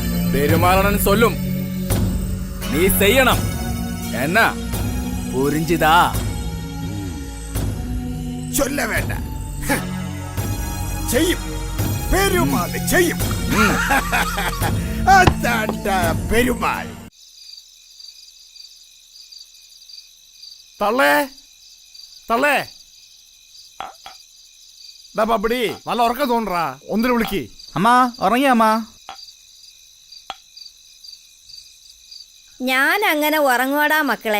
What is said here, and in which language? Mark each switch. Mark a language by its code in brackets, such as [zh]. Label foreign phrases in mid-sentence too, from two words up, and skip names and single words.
[ta] பெருமாளன் சொல்லும், நீ செய்யணும். என்ன புரிஞ்சுதா? சொல்ல வேண்டாம், செய்யும். பெருமாள் செய்யும். அதான்டா பெருமாள். [ml] തള്ളേ തള്ളേ പപ്പടി നല്ല ഉറക്കം തോന്നറാ, ഒന്നിനു വിളിക്ക്. അമ്മ ഉറങ്ങിയ അമ്മ? ഞാൻ അങ്ങനെ ഉറങ്ങോടാ മക്കളെ.